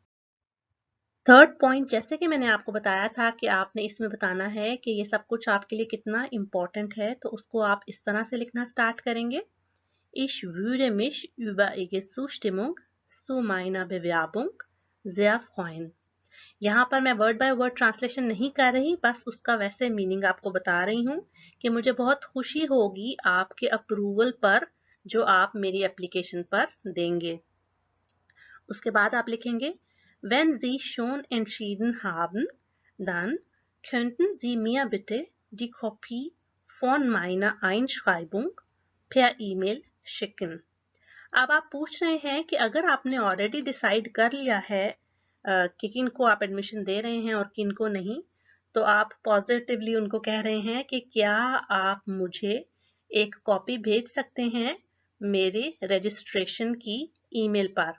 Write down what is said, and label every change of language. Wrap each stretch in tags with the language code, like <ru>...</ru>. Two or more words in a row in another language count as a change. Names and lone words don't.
<en>third point,</en> <hi>जैसे कि मैंने आपको बताया था कि आपने इसमें बताना है कि ये सब कुछ आपके लिए कितना इम्पोर्टेंट है, तो उसको आप इस तरह से लिखना स्टार्ट करेंगे।</hi> <de>Ich würde mich über Ihre Zustimmung zu meiner Bewerbung sehr freuen।</de> <hi>यहाँ पर मैं</hi> <en>word by word translation</en> <hi>नहीं कर रही, बस उसका वैसे मीनिंग आपको बता रही हूँ कि मुझे बहुत खुशी होगी आपके अप्रूवल पर जो आप मेरी एप्लीकेशन पर देंगे। उसके बाद आप लिखेंगे,</hi> <de>Wenn Sie schon entschieden haben, dann könnten Sie mir bitte die Kopie von meiner Einschreibung per E-Mail schicken।</de> <hi>अब आप पूछ रहे हैं कि अगर आपने</hi> <en>already decide</en> <hi>कर लिया है कि किन को आप एडमिशन दे रहे हैं और किन को नहीं, तो आप पॉजिटिवली उनको कह रहे हैं कि क्या आप मुझे एक कॉपी भेज सकते हैं मेरे रजिस्ट्रेशन की ईमेल पर।</hi>